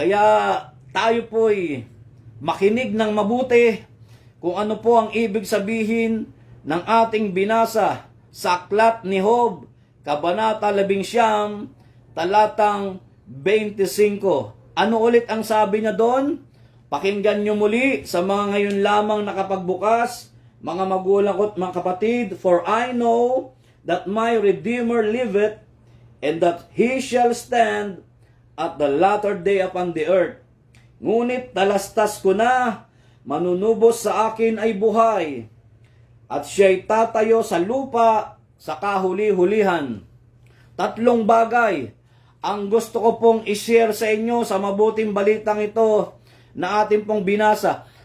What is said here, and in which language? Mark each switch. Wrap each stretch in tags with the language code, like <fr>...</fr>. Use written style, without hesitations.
<tl>Kaya tayo po'y makinig ng mabuti kung ano po ang ibig sabihin ng ating binasa sa aklat ni Job, Kabanata 11, talatang 25. Ano ulit ang sabi niya doon? Pakinggan niyo muli sa mga ngayon lamang nakapagbukas, mga magulang ko at mga kapatid.</tl> <en>For I know that my Redeemer liveth, and that He shall stand at the latter day upon the earth.</en> <tl>Ngunit talastas ko na, manunubos sa akin ay buhay, at siya'y tatayo sa lupa sa kahuli-hulihan. 3 bagay ang gusto ko pong i-share sa inyo sa mabuting balitang ito na ating pong binasa.</tl>